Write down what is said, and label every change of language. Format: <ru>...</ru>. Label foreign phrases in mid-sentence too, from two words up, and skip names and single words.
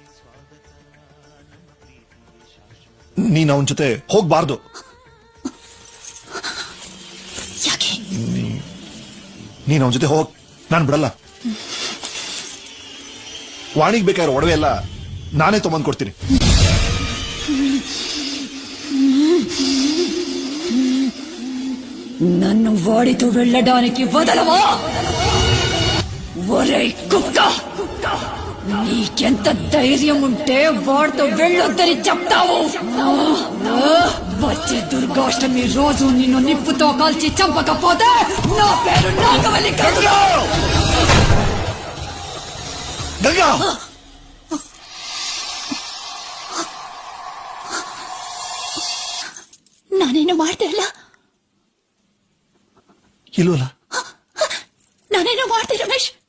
<kn>ನೀನ್ ಅವನ ಜೊತೆ ಹೋಗ್ಬಾರ್ದು. ಯಾಕೆ? ನೀನ್ ಅವನ ಜೊತೆ ಹೋಗ್ ನಾನ್ ಬಿಡಲ್ಲ. ವಾಣಿಗ್ ಬೇಕಾದ್ರೆ ಒಡವೆ ಎಲ್ಲ ನಾನೇ ತಗೊಂಡ್ ಕೊಡ್ತೀನಿ.</kn> <te>నన్ను వాడితో వెళ్ళడానికి వదలవా? ఒరే కుక్క, నీకెంత ధైర్యం ఉంటే వాడితో వెళ్ళొద్దని చెప్తావు? వచ్చే దుర్గాష్టమి రోజు నిన్ను నిప్పుతో కాల్చి చంపకపోతే నా పేరు నాగవల్లి కాదు.</te> <kn>ಗಂಗಾ, ನಾನೇನು ಮಾಡ್ದೆ ಅಲ್ಲ? ಇಲ್ವಲ್ಲ? ನಾನೇನು ಮಾಡ್ದೆ ರಮೇಶ್?</kn>